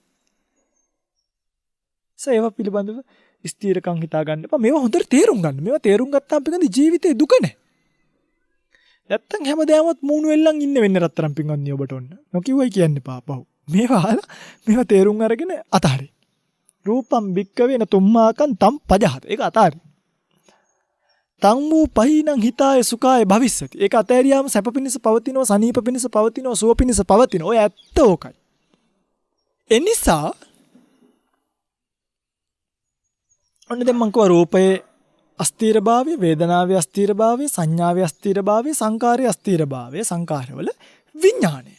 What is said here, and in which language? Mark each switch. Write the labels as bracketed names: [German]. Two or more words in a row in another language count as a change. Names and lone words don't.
[Sinhala] ඒව පිළිබඳව ස්ථිරකම් හිතා ගන්න එපා. මේවා හොඳට තේරුම් ගන්න. මේවා තේරුම් ගත්තාම පිටින් ජීවිතේ දුක නැහැ. නැත්තම් හැමදාමත් මූණු වෙල්ලන් ඉන්න වෙන්නේ රත්තරන් පින්වත්නි ඔබට ඔන්න. නොකියුවයි කියන්න එපා පහු. මේවා තේරුම් අරගෙන අතහරි. [Pali] රූපම් භික්කවේ තුම්මාකන් තම් පජහත. [Sinhala] ඒක අතහරි. [Pali] තම් වූ පහිනං හිතාය සුඛාය භවිස්සති. [Sinhala] ඒක අතහැරියාම සැප පිණිස පවතිනවා, සනීප පිණිස පවතිනවා, සුව පිණිස පවතිනවා. ඔය ඇත්ත ඕකයි. එනිසා ඔන්න දැන් මං කියවා රූපයේ අස්ථීරභාවය, වේදනාවේ අස්ථීරභාවය, සංඥාවේ අස්ථීරභාවය, සංකාරයේ අස්ථීරභාවය, සංකාරවල විඥාණය.